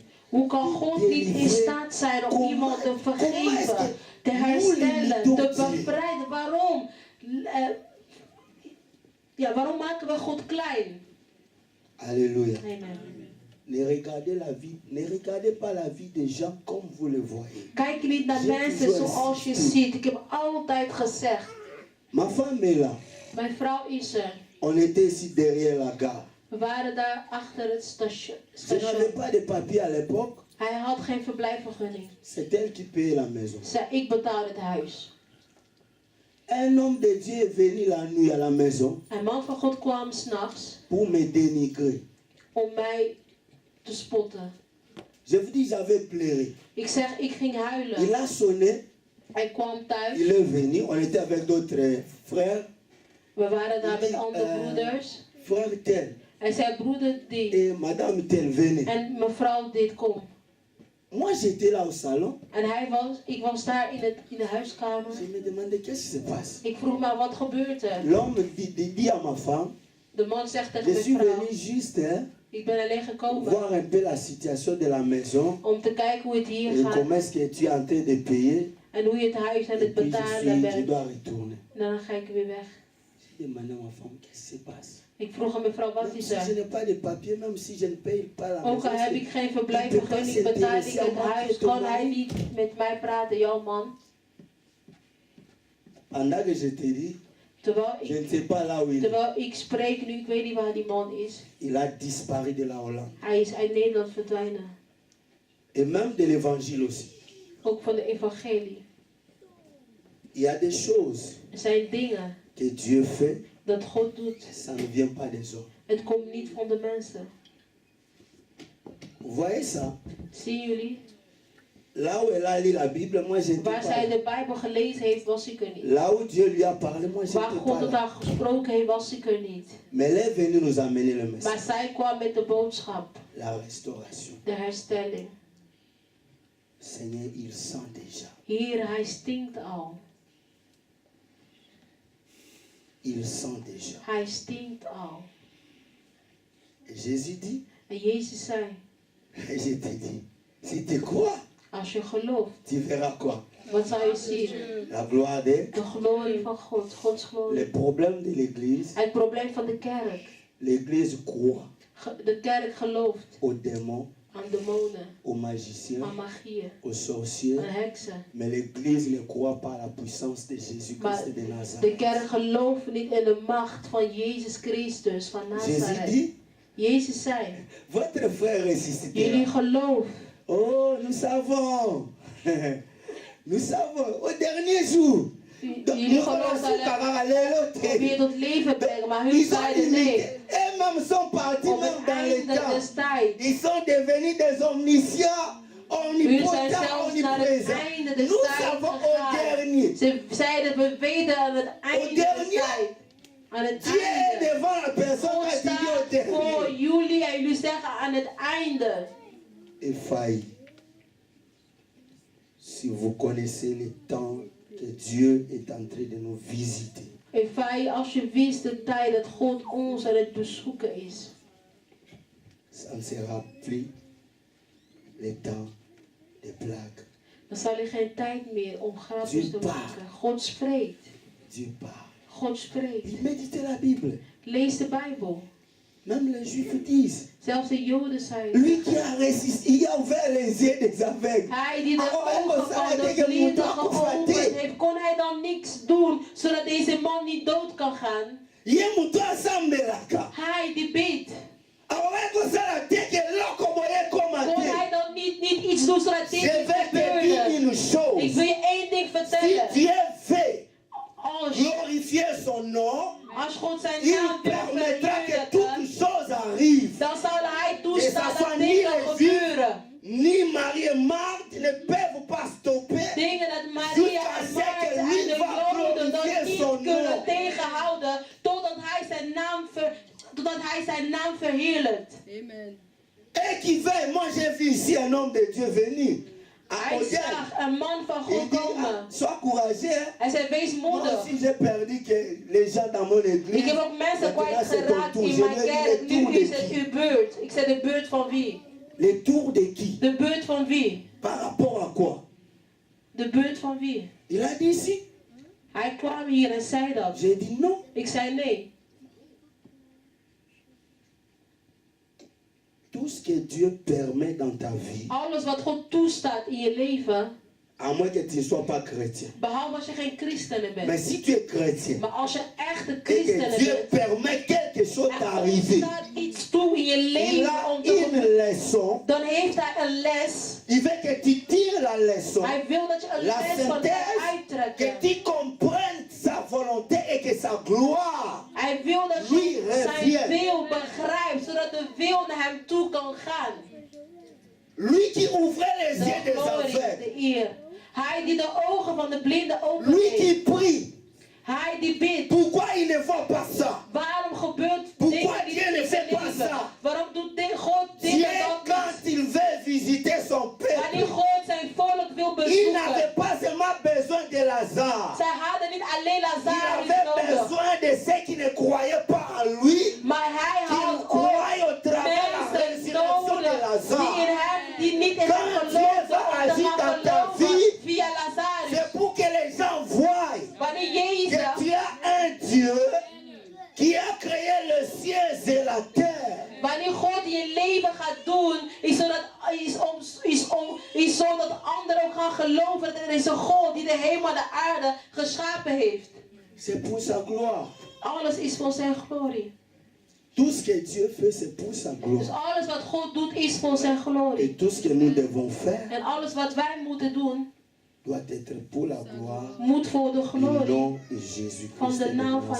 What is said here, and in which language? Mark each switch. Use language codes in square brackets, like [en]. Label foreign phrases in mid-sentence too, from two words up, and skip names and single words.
[nl] Hoe kan God niet in staat zijn om iemand te vergeven, te herstellen, te bevrijden? Waarom? Waarom maken we God klein? [fr] Alléluia. Amen. Ne regardez pas la vie des gens comme vous le voyez. [nl] Kijk niet naar mensen zoals je ziet. Ik heb altijd gezegd. [fr] Ma femme est là. [nl] Mijn vrouw is er. [fr] On était ici derrière la gare. [nl] We waren daar achter het [fr] Je n'avais pas de papier à l'époque. [nl] Hij had geen verblijfvergunning. [fr] C'est elle qui payait la maison. [nl] Ik betaal het huis. [fr] Un homme de Dieu est venu la nuit à la maison [nl] Een man van God kwam 's nachts [fr] pour me dénigrer. [nl] om mij te spotten. [fr] Je vous dis, j'avais pleuré. [nl] Ik ging huilen. [fr] Il a sonné, [nl] Hij kwam thuis. [fr] il est venu. On était avec d'autres frères. [nl] We waren daar met andere broeders. [fr] Frère tel [nl] Hij zei, broeder dit. [fr] et madame tel venez. [nl] En mevrouw dit, kom. [fr] Moi, j'étais là au salon. [nl] En ik was daar in de huiskamer. [fr] Je me demandais qu'est-ce qui se passe. [nl] Ik vroeg me, wat gebeurt er? [fr] L'homme dit à ma femme, [nl] De man zegt tegen [fr] je [nl] mijn [fr] suis [nl] vrouw, [fr] venu juste [nl] ik ben alleen gekomen [fr] voir un peu la situation de la maison [nl] om te kijken hoe het hier [fr] et [nl] gaat. [fr] comment est-ce que tu es en train de payer. [nl] En hoe je het huis aan [fr] Et [nl] het [fr] puis [nl] betalen [fr] je [nl] bent. [fr] dois retourner. [nl] En dan ga ik weer weg. [fr] J'ai demandé à ma femme, qu'est-ce qui se passe? [nl] Ik vroeg aan mevrouw, wat [fr] Même [nl] is [fr] si je [nl] er? [fr] n'ai pas de papier, même si je ne paye pas la [nl] Ook al heb [fr] maison, [nl] ik geen verblijfsvergunning, betaal ik het huis. Kan hij niet met mij praten, jouw man? [fr] pendant que je te dis, je ne sais pas là où il est. [nl] Terwijl ik spreek nu, ik weet niet waar die man is. [fr] Il a disparu de la Hollande. [nl] Hij is uit Nederland verdwijnen. [fr] Et même de l'évangile aussi. [nl] Ook van de evangelie. [fr] Il y a des choses [nl] Er zijn dingen [fr] que Dieu fait, [nl] dat God doet. [fr] ça ne vient pas des hommes. [nl] Het komt niet van de mensen. [fr] Vous voyez ça? [nl] Zien jullie? [fr] Là où elle a lu la Bible, moi j'étais [nl] Waar [fr] pas [nl] zij [fr] là. [nl] de Bijbel gelezen heeft, was ik er niet. [fr] Là où Dieu lui a parlé, moi [nl] Waar [fr] j'étais [nl] God [fr] pas [nl] het [fr] là. [nl] aan gesproken heeft, was ik er niet. [fr] Mais elle est venue nous amener le [nl] Maar [fr] message. [nl] zij kwam met de boodschap, [fr] La restauration. [nl] de herstelling. [fr] Seigneur, il sent déjà. [nl] Hier, hij stinkt al. [fr] Il sent déjà. [nl] Hij stinkt al. [fr] Et Jésus dit, [nl] En Jezus zei, [fr] et je te dis, si tu crois, [nl] als je gelooft, [fr] tu verras quoi? [nl] wat zal je zien? [fr] La gloire de [nl] De glorie van God, Gods [fr] le [nl] glorie. [fr] problème de l'église. [nl] Het probleem van de kerk. [fr] L'église croit [nl] De kerk gelooft [fr] aux démons, [nl] aan demonen, [fr] aux magiciens, [nl] aan magieën, [fr] aux sorciers. [nl] aan heksen. [fr] Mais l'église ne croit pas à la puissance de [nl] Maar [fr] Jésus-Christ de [nl] de [fr] Nazareth. [nl] kerk gelooft niet in de macht van Jezus Christus van [fr] Jésus [nl] Nazareth. [fr] dit, [nl] Jezus zei, [fr] votre frère [nl] jullie [fr] ressuscitera. [nl] geloof. [fr] Oh, nous savons. Nous savons. Au dernier jour. [nl] Jullie geloof zal weer tot leven brengen, maar hun [fr] Ils ont [nl] zeiden [fr] limité. [nl] nee. [fr] Eux-mêmes sont partis [nl] Op [fr] même [nl] het [fr] dans les [nl] einde [fr] temps. [nl] des tijds. [fr] Ils sont devenus des omniscients, [nl] Hun zijn [fr] omnipotents, [nl] zelfs naar het [fr] omniprésents. [nl] einde des [fr] Nous [nl] tijds [fr] savons au [nl] gegaan. [fr] dernier. [nl] Ze zeiden, we weten aan het einde des tijds. Aan het [fr] Dieu est [nl] einde. [fr] devant la personne [nl] God [fr] qui dit au [nl] staat voor [fr] dernier. [nl] jullie en jullie zeggen aan het einde. effailli. [fr] Si vous connaissez le temps que Dieu est en train de nous visiter. [nl] Efai, als je wist de tijd dat God ons aan het bezoeken is. [fr] Ça ne sera plus le temps des blagues. [nl] Dan zal er geen tijd meer om grapjes te [fr] Dieu parle. [nl] maken. God spreekt. [fr] Dieu parle. [nl] God spreekt. [fr] Il médite la Bible. [nl] Lees de Bijbel. [fr] Même les Juifs disent. [nl] Zelfs de Joden zeiden. [fr] Lui qui a résisté, il a ouvert les yeux des aveugles. [nl] Hij die de Ah, ogen van de blinden geopend heeft, kon hij dan niks doen, zodat deze man niet dood kan gaan? Hij die bidt. Kon hij dan niet iets doen zodat dit niet gebeurde? Ik wil je één ding vertellen. Als God zijn naam wil verheerlijken, dan zal hij toestaan dat dingen gebeuren. [fr] Ni Marie et Marthe ne peuvent pas stopper. [nl] Dingen dat Maria en Martha en de Joden dat niet kunnen tegenhouden totdat hij zijn naam verheerlijkt. Amen. [fr] Et qui veut, moi j'ai vu ici un homme de Dieu venir. [nl] Hij zag een man van God komen. [fr] Sois courageux. [nl] Hij zei, wees [fr] Moi [nl] moedig. [fr] aussi j'ai perdu que les gens dans mon église. [nl] Ik heb ook mensen kwijtgeraakt in mijn kerk. Nu is het uw beurt. Ik zei, de beurt van wie? [fr] Le tour de qui? [nl] De beurt van wie? [fr] Par rapport à quoi? [nl] De beurt van wie? [fr] Il a dit si. [nl] Hij kwam hier en zei dat. [fr] J'ai dit non. [nl] Ik zei nee. [fr] Tout ce que Dieu permet dans ta vie, [nl] Alles wat God toestaat in je leven, [fr] à moins que tu ne sois pas chrétien. [nl] behalve als je geen christenen [fr] Mais [nl] bent. [fr] si tu es chrétien [nl] Maar als je echte [fr] et [nl] christenen [fr] que Dieu [nl] bent, [fr] permet quelque chose [nl] en [fr] d'arriver, [nl] God staat iets toe in je [fr] il [nl] leven [fr] a [nl] om te [fr] une leçon. [nl] dan heeft hij een les. [fr] Il veut que tu tires la leçon, [nl] Hij wil dat je een [fr] la [nl] les van hem [fr] synthèse, que [nl] uittrekt. [fr] tu comprennes sa volonté et que sa gloire. [nl] Hij wil dat [fr] Lui [nl] je zijn [fr] revient. [nl] wil begrijpt, zodat de wil naar hem toe kan gaan. [fr] Lui qui ouvrait les [nl] De [fr] yeux des [nl] glorie, [fr] aveugles. [nl] de eer. Hij die de ogen van de blinden [fr] Lui [nl] opent. [fr] qui prie. [nl] Hij die bidt. [fr] Pourquoi il ne voit pas ça? [nl] Waarom gebeurt [fr] Pourquoi [nl] dingen die [fr] Dieu ne [nl] niet [fr] fait pas [nl] leven? [fr] ça? [nl] Waarom doet God [fr] Dieu, [nl] dingen dat [fr] quand [nl] niet? [fr] il veut visiter son [nl] Wanneer [fr] peuple, [nl] God zijn volk wil [fr] il n'avait [nl] bezoeken. [fr] pas seulement besoin de Lazare. [nl] Zij hadden niet alleen [fr] Il [nl] Lazarus [fr] avait [nl] nodig. [fr] besoin de ceux qui ne croyaient pas en lui, [nl] Maar hij [fr] qui [nl] had ook [fr] croyaient au travers de la [nl] mensen [fr] résurrection de [nl] nodig die [fr] Lazare. [nl] in hem, die niet in hem [fr] Quand Dieu [nl] geloofden, [fr] va [nl] om te [fr] agir [nl] gaan [fr] dans ta [nl] geloven [fr] vie, [nl] via Lazarus. [fr] c'est pour que les gens voient [nl] Wanneer [fr] que [nl] Jezus, [fr] tu as un Dieu qui a créé le ciel et la terre. [nl] wanneer God in je leven gaat doen, is zodat anderen ook gaan geloven dat er is een God die de hemel en de aarde geschapen heeft. [fr] C'est pour sa gloire. [nl] Alles is voor zijn glorie. [fr] Tout ce que Dieu fait, c'est pour sa [nl] Dus [fr] gloire. [nl] alles wat God doet is voor zijn glorie. [fr] Et tout ce que nous devons faire [nl] En alles wat wij moeten doen, [fr] doit être pour la gloire [nl] moet voor de [fr] du [nl] glorie [fr] nom de Jésus-Christ. [nl] van de [fr] de [nl] naam van